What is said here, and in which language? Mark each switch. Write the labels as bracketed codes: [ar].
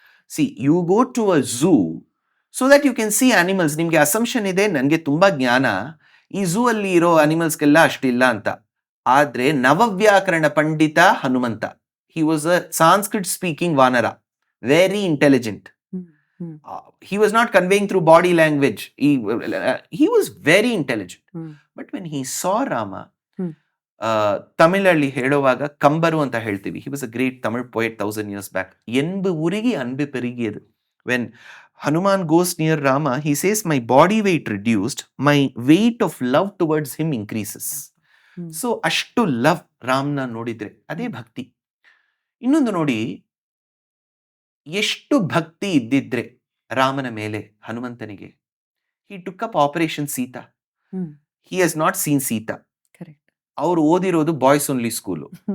[en] See, you go to a zoo so that you can see animals. [kn] ನಿಮ್ಗೆ assumption ಇದೆ, ನನ್ಗೆ ತುಂಬಾ ಜ್ಞಾನ, ಈ ಝೂ ಅಲ್ಲಿ ಇರೋ ಅನಿಮಲ್ಸ್ಗೆಲ್ಲ ಅಷ್ಟಿಲ್ಲ ಅಂತ. ಆದ್ರೆ ನವವ್ಯಾಕರಣ ಪಂಡಿತ Hanumantha, [en] He was a Sanskrit speaking vanara, very intelligent. He was not conveying through body language. He was very intelligent. But when he saw Rama, [kn] ತಮಿಳಲ್ಲಿ ಹೇಳುವಾಗ ಕಂಬರು ಅಂತ ಹೇಳ್ತೀವಿ. [en] He was a great Tamil poet 1000 years back. [ta] ಎಂಬು ಉರುಗಿ ಅನ್ಬು ಪೆರಿಗಿಯದು. [en] When Hanuman goes near Rama, he says, my body weight reduced, my weight of love towards him increases. [kn] So ಅಷ್ಟು love ರಾಮ್ನ ನೋಡಿದ್ರೆ ಅದೇ ಭಕ್ತಿ. ಇನ್ನೊಂದು ನೋಡಿ, ಎಷ್ಟು ಭಕ್ತಿ ಇದ್ದಿದ್ರೆ ರಾಮನ ಮೇಲೆ ಹನುಮಂತನಿಗೆ, [en] he took up [kn] operation Sita. [en] He has not seen [kn] Sita. ಅವ್ರು ಓದಿರೋದು ಬಾಯ್ಸ್ ಓನ್ಲಿ ಸ್ಕೂಲು.